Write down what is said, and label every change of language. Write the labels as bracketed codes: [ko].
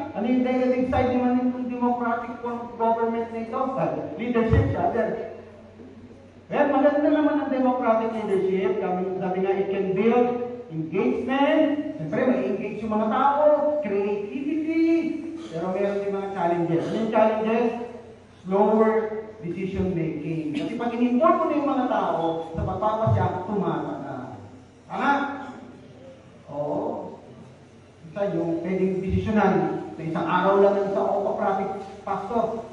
[tl] Ano yung negative side naman ng democratic form of government na ito? [en] Leadership, rather. [tl] Well, maganda naman ang democratic leadership. Sabi nga, [en] it can build engagement. [tl] Siyempre, may engage yung mga tao. Creativity. Pero meron din mga challenges. Ano yung challenges? [en] Slower decision making. [tl] Kasi pag in-involve mo na yung mga tao sa pagpapasya, tumata na. Tama? Oo. Isa yung pwedeng desisyonan na isang araw lang ng sa autocratic pastor.